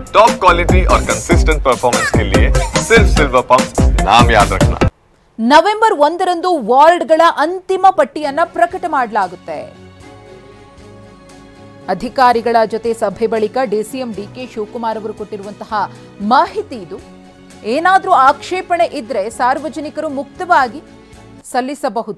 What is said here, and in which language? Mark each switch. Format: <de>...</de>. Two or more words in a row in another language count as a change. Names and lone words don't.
<en>top quality</en> <hi>और</hi> <en>consistent performance</en> <hi>के लिए सिर्फ सिल्वर पंप नाम याद रखना।</hi> <kn>ನವೆಂಬರ್ 1ರಂದು ವಾರ್ಡ್ಗಳ ಅಂತಿಮ ಪಟ್ಟಿಯನ್ನ ಪ್ರಕಟ ಮಾಡಲಾಗುತ್ತೆ. ಅಧಿಕಾರಿಗಳ ಜೊತೆ ಸಭೆ ಬಳಿಕ ಡಿಸಿಎಂ ಡಿಕೆ ಶಿವಕುಮಾರ್ ಅವರು ಕೊಟ್ಟಿರುವಂತಹ ಮಾಹಿತಿ ಇದು. ಏನಾದರೂ ಆಕ್ಷೇಪಣೆ ಇದ್ರೆ ಸಾರ್ವಜನಿಕರು ಮುಕ್ತವಾಗಿ ಸಲ್ಲಿಸಬಹುದು.</kn>